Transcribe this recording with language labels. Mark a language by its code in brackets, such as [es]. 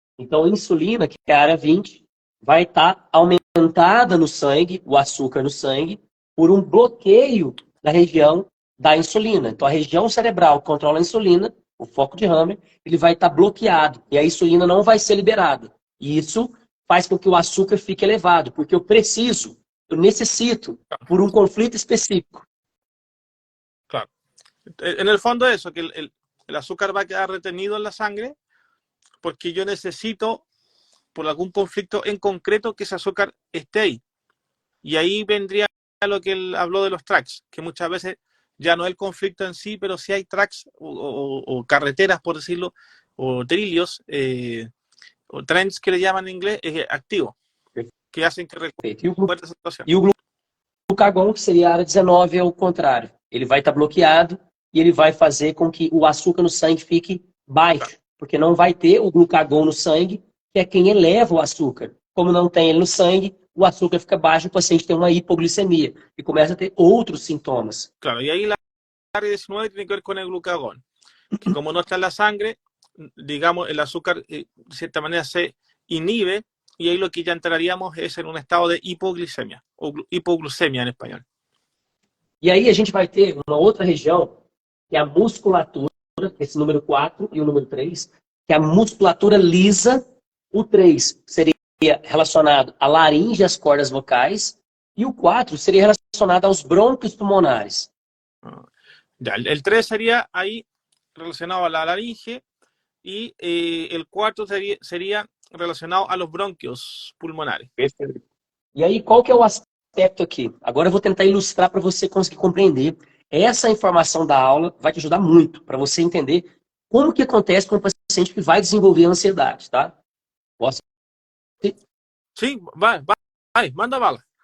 [pt] Então, a insulina, que é a área 20, vai estar aumentada no sangue, o açúcar no sangue, por um bloqueio da região da insulina. Então, a região cerebral que controla a insulina, o foco de Hammer, ele vai estar bloqueado e a insulina não vai ser liberada. E isso faz com que o açúcar fique elevado, porque eu necessito, por um conflito específico. [es] Claro. En el fondo eso, que el azúcar va a quedar retenido en la sangre porque yo necesito, por algún conflicto en concreto, que ese azúcar esté ahí. Y ahí vendría lo que él habló de los tracks, que muchas veces ya no es el conflicto en sí, pero sí hay tracks o carreteras, por decirlo, o trillos, o trends que le llaman en inglés, activos, que hacen que recuerde [pt] essa situação. E o glucagon, que seria a área 19, é o contrário. Ele vai estar bloqueado e ele vai fazer com que o açúcar no sangue fique baixo, porque não vai ter o glucagon no sangue, que é quem eleva o açúcar. Como não tem ele no sangue, o açúcar fica baixo, o paciente tem uma hipoglicemia e começa a ter outros sintomas. [es] Claro, y ahí la área 19 tiene que ver con el glucagón, que como no está en la sangre, digamos, el azúcar de cierta manera se inhibe y ahí lo que ya entraríamos es en un estado de hipoglicemia, o hipoglucemia en español. [pt] E aí a gente vai ter uma outra região, que é a musculatura, esse número 4 e o número 3, que é a musculatura lisa. O 3 seria relacionado à laringe e às cordas vocais, e o 4 seria relacionado aos brônquios pulmonares. [es] Ya, el 3 sería ahí relacionado a la laringe y el 4 sería relacionado a los bronquios pulmonares. [pt] E aí, qual que é o aspecto aqui? Agora eu vou tentar ilustrar para você conseguir compreender. Essa informação da aula vai te ajudar muito para você entender como que acontece com o paciente que vai desenvolver ansiedade, tá? Posso? Sim, vai, manda bala.